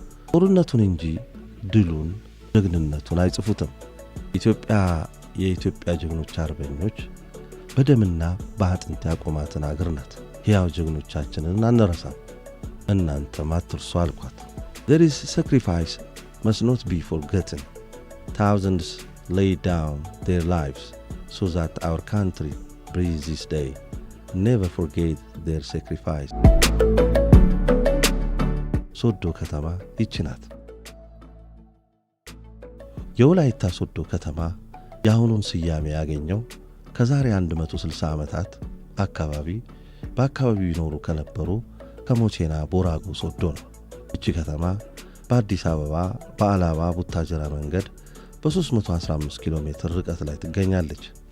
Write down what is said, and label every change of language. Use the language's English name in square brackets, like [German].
[Amharic] ጦርነቱን እንጂ ድሉን ጀግንነቱን አይጽፉትም። ኢትዮጵያ የኢትዮጵያ ጀግኖች አርበኞች በደምና በአጥንት ያቆማትን አገር ናት። ሕያው ጀግኖቻችንን አንረሳም፣ እናንተም አትርሱ አልኳት። [English] There is sacrifice must not be forgotten. Thousands laid down their lives so that our country breathes this day. Never forget their sacrifice. [Amharic] ሶዶ ከተማ ይህች ናት። የወላይታ ሶዶ ከተማ የአሁኑን ስያሜ ያገኘው ከዛሬ 160 ዓመታት አካባቢ በአካባቢው ይኖሩ ከነበሩ ከሞቼና ቦራጎ ሶዶ ነው። እቺ ከተማ በአዲስ አበባ በአላባ ቡታጀራ መንገድ በ315 ኪሎ ሜትር ርቀት ላይ ትገኛለች።